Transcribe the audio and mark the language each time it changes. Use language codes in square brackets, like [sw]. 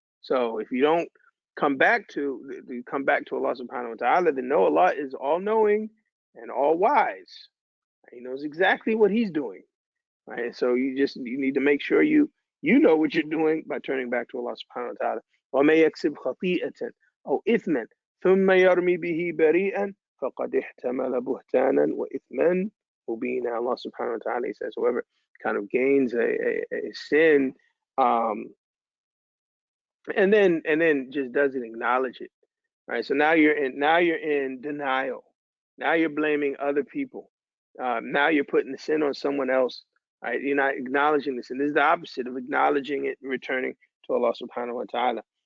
[en] So if you don't come back to Allah subhanahu wa ta'ala, then know Allah is all knowing and all wise. He knows exactly what He's doing. Right? So you need to make sure you know what you're doing by turning back to Allah subhanahu wa ta'ala. [ar] وَمَن يَكْسِبْ خَطِيئَةً أو إثما ثم يرمي به بريئا فقد احتمل بهتانا وإثما مبينا. [en] Allah subhanahu wa ta'ala says, whoever kind of gains a sin, and then just doesn't acknowledge it, right? So now you're in denial. Now you're blaming other people. Now you're putting the sin on someone else, right? You're not acknowledging the sin. This is the opposite of acknowledging it and returning to Allah subhanahu wa ta'ala.